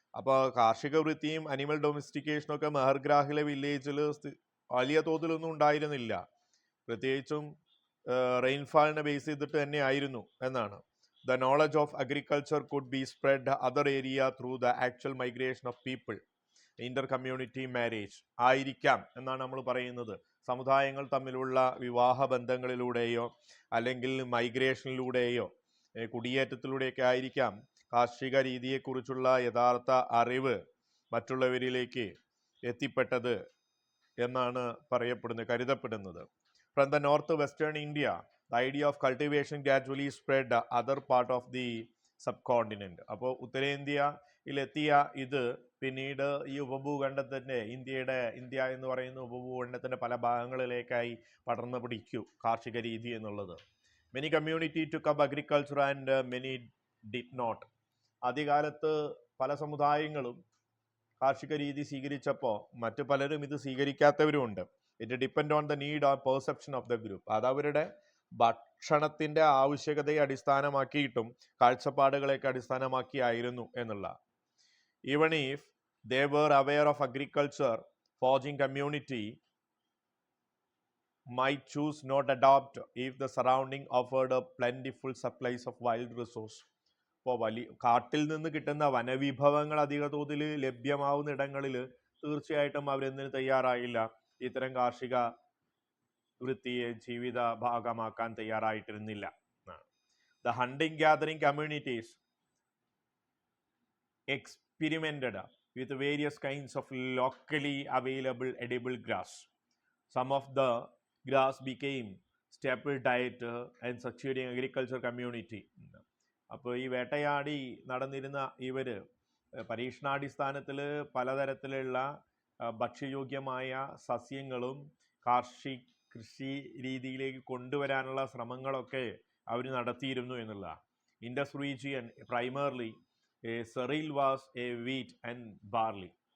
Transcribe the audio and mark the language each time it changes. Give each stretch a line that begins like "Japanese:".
Malayalam: അപ്പോൾ കാർഷിക വൃത്തിയും അനിമൽ ഡൊമസ്റ്റിക്കേഷനും ഒക്കെ മഹർഗ്രാഹിലെ വില്ലേജിൽ വലിയ തോതിലൊന്നും ഉണ്ടായിരുന്നില്ല. പ്രത്യേകിച്ചും റെയിൻഫാളിനെ ബേസ് ചെയ്തിട്ട് തന്നെ ആയിരുന്നു എന്നാണ്.
English: The knowledge of agriculture could be spread other area through the actual migration of people. Inter-community marriage
Malayalam: ആയിരിക്കാം എന്നാണ് നമ്മൾ പറയുന്നത്. സമുദായങ്ങൾ തമ്മിലുള്ള വിവാഹ ബന്ധങ്ങളിലൂടെയോ അല്ലെങ്കിൽ മൈഗ്രേഷനിലൂടെയോ കുടിയേറ്റത്തിലൂടെയൊക്കെ ആയിരിക്കാം കാർഷിക രീതിയെക്കുറിച്ചുള്ള യഥാർത്ഥ അറിവ് മറ്റുള്ളവരിലേക്ക് എത്തിപ്പെട്ടത് എന്നാണ് കരുതപ്പെടുന്നത്.
English: From the north western India, the idea of cultivation gradually spread other part of the subcontinent.
Malayalam: അപ്പോൾ ഉത്തരേന്ത്യയിലെത്തിയ ഇത് പിന്നീട് ഈ ഉപഭൂഖണ്ഡത്തിൻ്റെ ഇന്ത്യ എന്ന് പറയുന്ന ഉപഭൂഖണ്ഡത്തിൻ്റെ പല ഭാഗങ്ങളിലേക്കായി പടർന്നു പിടിച്ചു കാർഷിക രീതി എന്നുള്ളത്.
English: Many community took up agriculture and many did not.
Malayalam: ആദ്യകാലത്ത് പല സമുദായങ്ങളും കാർഷിക രീതി സ്വീകരിച്ചപ്പോൾ മറ്റു പലരും ഇത് സ്വീകരിക്കാത്തവരുമുണ്ട്.
English: It depend on the need or perception of the group.
Malayalam: അത് അവരുടെ ഭക്ഷണത്തിന്റെ ആവശ്യകതയെ അടിസ്ഥാനമാക്കിയിട്ടും കാഴ്ചപ്പാടുകളെയൊക്കെ അടിസ്ഥാനമാക്കിയായിരുന്നു എന്നുള്ള.
English: Even if they were aware of agriculture, foraging community might choose not adopt if the surrounding offered a plentiful supplies of wild resource.
Malayalam: ഇപ്പോൾ കാട്ടിൽ നിന്ന് കിട്ടുന്ന വനവിഭവങ്ങൾ അധിക തോതിൽ ലഭ്യമാവുന്ന ഇടങ്ങളിൽ തീർച്ചയായിട്ടും അവരെന്തിനു തയ്യാറായില്ല, ഇത്തരം കാർഷിക വൃത്തിയെ ജീവിത ഭാഗമാക്കാൻ തയ്യാറായിട്ടിരുന്നില്ല.
English: The hunting gathering communities experimented with various kinds of locally available edible grass. Some of the grass became staple diet and succeeding agriculture community.
Malayalam: അപ്പോൾ ഈ വേട്ടയാടി നടന്നിരുന്ന ഇവർ പരീക്ഷണാടിസ്ഥാനത്തിൽ പലതരത്തിലുള്ള ഭക്ഷ്യയോഗ്യമായ സസ്യങ്ങളും കാർഷിക കൃഷി രീതിയിലേക്ക് കൊണ്ടുവരാനുള്ള ശ്രമങ്ങളൊക്കെ അവർ നടത്തിയിരുന്നു എന്നുള്ളതാണ്.
English: Indus region primarily cereal was a wheat and barley.